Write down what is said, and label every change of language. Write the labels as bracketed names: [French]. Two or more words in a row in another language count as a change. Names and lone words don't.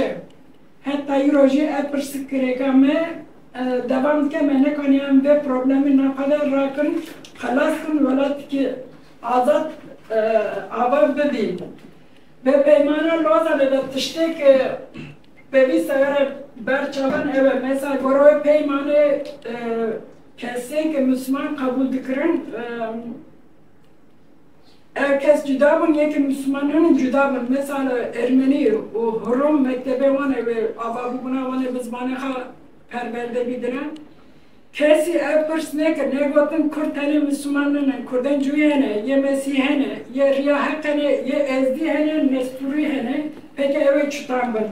[Kurdish] Heta îro jî ev pirsgirêka me devam dike me nekaniyan vê problemê naqadar rakin xelas kin welatekî azad ava bidîn. Ve peymana Lozanê de tiştek pevîst were berçavan ev mesela goroya peymanê kesên ki Müslüman kabul dikirin herkes cüda bûn yekî Müslümanên cüda bûn. Mesela Ermenî û Rum mektebê wan ev ava bûbûna wan ê bi zimanê xwe perwerde bîdine. Kesî ev pirs nekir, negotin Kurd tenê Müslümanan in, Kurdên cûyê hene, yê Mesîh hene, yê Riyahek hene, yê Ezdî hene, Nesturî hene, peke ew ê çûtan bin.